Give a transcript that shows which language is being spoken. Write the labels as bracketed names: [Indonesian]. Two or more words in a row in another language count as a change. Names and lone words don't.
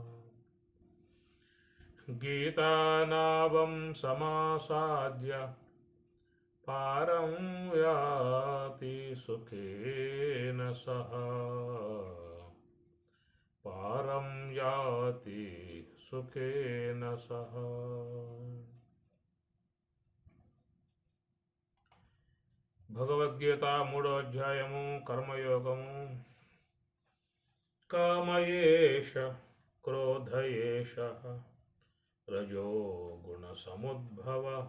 [Sanskrit] गीतानावं समासाद्य पारं याति सुखेन सह पारं याति सुखेन सह। [Telugu] భగవద్గీత 3వ అధ్యాయము కర్మయోగము. [Sanskrit] కామయేష క్రోధయేష రజో గుణ సముద్భవ